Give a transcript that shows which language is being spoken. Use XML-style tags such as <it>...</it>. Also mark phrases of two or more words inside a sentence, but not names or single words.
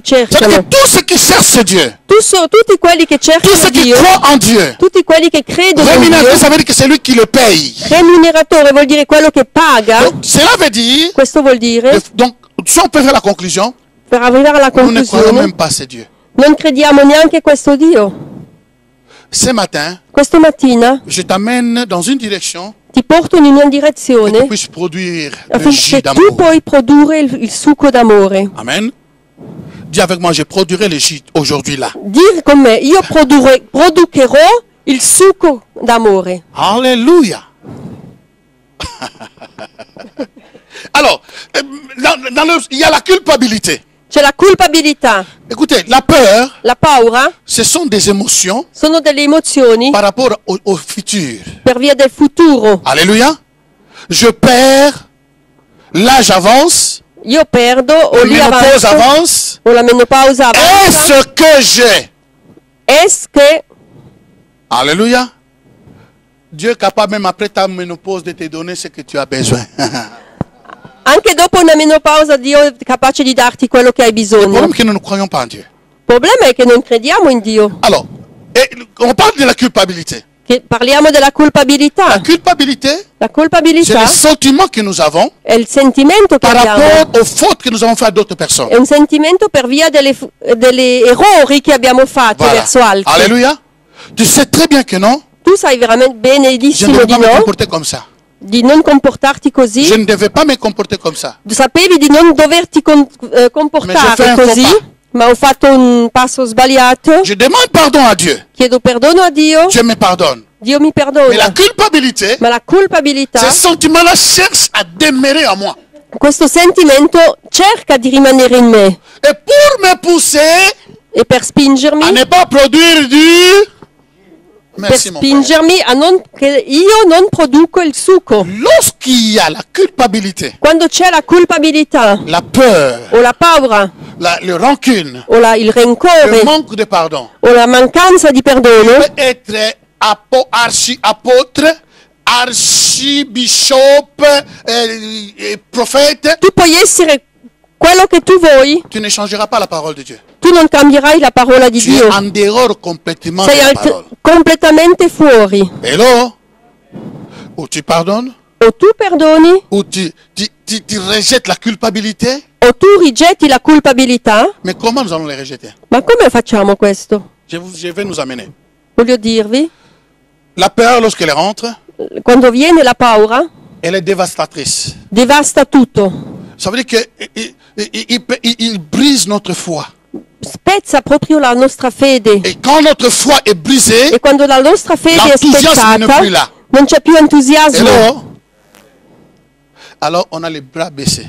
<fr>C'est-à-dire que</fr> <it>ricercano.</it> <fr>tous ceux qui cherchent Dieu,</fr> <it>Tutti quelli che</it> <fr>tous</fr> <it>cercano</it> <fr>ceux qui</fr> <it>Dio,</it> <fr>croient en Dieu,</fr> <it>tutti quelli che credono in</it> <fr>rémunérateur,</fr> <it>Dio,</it> <fr>ça veut dire que c'est lui qui le paye.</fr> <it>remuneratore vuol dire quello che paga.</it> <fr>Donc, cela veut dire,</fr> <it>Questo vuol dire,</it> <fr>donc, si on peut faire la conclusion,</fr> <it>per arrivare alla</it> <fr>nous ne croyons</fr> <it>conclusione,</it> <fr>même pas ce Dieu.</fr> <it>non crediamo neanche a questo Dio.</it> <fr>Ce matin,</fr> <it>Questa mattina</it> <fr>je t'amène dans une direction</fr> <it>ti porto in una</it> <fr>que tu</fr> <it>direzione</it> <fr>puisses produire le jus</fr> <it>affinché tu</it> <fr>d'amour.</fr> <it>puoi produrre il succo d'amore.</it> <fr>Amen. Dis avec moi, je produirai le jus aujourd'hui là.</fr> <it>Dire con me, io produrrò il succo d'amore.</it> <fr>Alléluia. Alors, il y a la culpabilité.</fr> <it>C'è la culpabilità,</it> <fr>Écoutez, la peur,</fr> <it>la paura,</it> <fr>ce sont des émotions</fr> <it>sono delle emozioni</it> <fr>par rapport au futur.</fr> <it>per via del futuro.</it> <fr>Alléluia. Je perds, l'âge avance,</fr> <it>Io perdo, o</it> <fr>la</fr> <it>lì</it> <fr>ménopause</fr> <it>avanzo,</it> <fr>avance.</fr> <it>o la menopausa avanza.</it> <fr>Est-ce que j'ai?</fr> <it>Est-ce che</it> <fr>Alléluia. Dieu est capable même après ta ménopause de te donner ce que tu as besoin.</fr> <it>anche dopo una menopausa Dio è capace di darti quello che hai</it> <fr>Le</fr> <it>bisogno?</it> <fr>problème est que nous ne croyons pas en Dieu.</fr> <it>Il problema è che non crediamo in Dio.</it> <fr>Alors, on parle de la culpabilité.</fr> <it>Che parliamo della La culpabilità.</it> <fr>culpabilité,</fr> <it>La</it> <fr>c'est</fr> <it>culpabilità</it> <fr>le sentiment que nous avons</fr> <it>è il sentimento che</it> <fr>par</fr> <it>abbiamo.</it> <fr>rapport aux fautes que nous avons faites à d'autres personnes.</fr> <it>È un sentimento per via delle errori che abbiamo fatto</it> <fr>Voilà.</fr> <it>verso altri.</it> <fr>Alléluia. Tu sais très bien que non,</fr> <it>Tu sai veramente</it> <fr>je ne</fr> <it>benissimo</it> <fr>devais</fr> <it>di</it> <fr>pas me</fr> <it>no,</it> <fr>comporter comme ça.</fr> <it>di non comportarti</it> <fr>Je</fr> <it>così.</it> <fr>ne devais pas me comporter comme ça.</fr> <it>Sapevi di non doverti comportare</it> <fr>fais un</fr> <it>così,</it> <fr>faux pas.</fr> <it>ma ho fatto un passo sbagliato.</it> <fr>Je demande pardon à Dieu.</fr> <it>Chiedo perdono a Dio,</it> <fr>Dieu me pardonne.</fr> <it>Dio mi</it> <fr>Mais la</fr> <it>perdona.</it> <fr>culpabilité,</fr> <it>Ma la culpabilità,</it> <fr>ce sentiment-là cherche à demeurer en moi.</fr> <it>questo sentimento cerca di rimanere in me</it> <fr>Et pour me pousser</fr> <it>e per</it> <fr>à</fr> <it>spingermi,</it> <fr>ne pas produire du...</fr> <it>per</it> <fr>Merci mon frère.</fr> <it>spingermi a non, che io non produco il succo.</it> <fr>Lorsqu'il y a la culpabilité,</fr> <it>Quando c'è la culpabilità</it> <fr>la peur,</fr> <it>o la paura</it> <fr>le rancune,</fr> <it>o il</it> <fr>le</fr> <it>rancore</it> <fr>manque de pardon,</fr> <it>o la mancanza di perdono,</it> <fr>peut être archi-apôtre, archibishop, prophète,</fr> <it>tu puoi essere quello che tu vuoi,</it> <fr>tu ne changeras pas la parole de Dieu.</fr> <it>tu non cambierai la parola di</it> <fr>Tu es</fr> <it>Dio.</it> <fr>en dehors complètement de</fr> <it>Sei</it> <fr>la parole.</fr> <it>completamente fuori.</it> <fr>Hello? Ou tu pardonnes,</fr> <it>O tu perdoni,</it> <fr>ou tu rejettes la culpabilité.</fr> <it>o tu rigetti la culpabilità.</it> <fr>Mais comment nous allons les rejeter?</fr> <it>Ma come facciamo questo?</it> <fr>Je vais nous amener.</fr> <it>Voglio dirvi,</it> <fr>La peur, lorsqu'elle rentre,</fr> <it>quando viene la paura,</it> <fr>elle est dévastatrice.</fr> <it>devasta tutto.</it> <fr>Ça veut dire qu'il brise notre foi.</fr> <it>Spezza proprio la nostra fede.</it> <fr>Et quand notre foi est brisée,</fr> <it>E quando la nostra fede è</it> <fr>l'enthousiasme n'est</fr> <it>spezzata,</it> <fr>plus là.</fr> <it>non c'è più entusiasmo.</it> <fr>Alors on a les bras baissés.</fr>